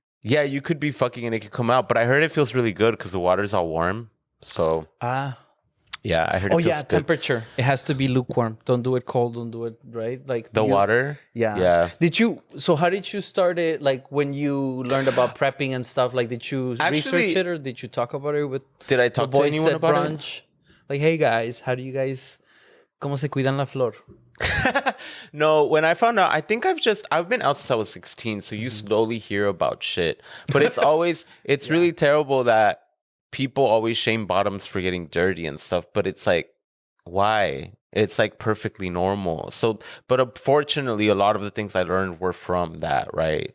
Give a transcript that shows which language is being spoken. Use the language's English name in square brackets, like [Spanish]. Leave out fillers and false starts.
[English] Yeah, you could be fucking and it could come out. But I heard it feels really good because the water's all warm. So... Yeah, I heard it feels good. Temperature. It has to be lukewarm. Don't do it cold. Don't do it, right? Like the water? Yeah. How did you start it? Like when you learned about prepping and stuff, like did you research it or did you talk about it with Did I talk to anyone about brunch? It? Like, hey guys, how do you guys, [Spanish] ¿cómo se cuidan la flor? [English] No, when I found out, I think I've been out since I was 16. So you slowly hear about shit. But it's really terrible that people always shame bottoms for getting dirty and stuff, but it's like, why? It's like perfectly normal. So, but unfortunately, a lot of the things I learned were from that, right?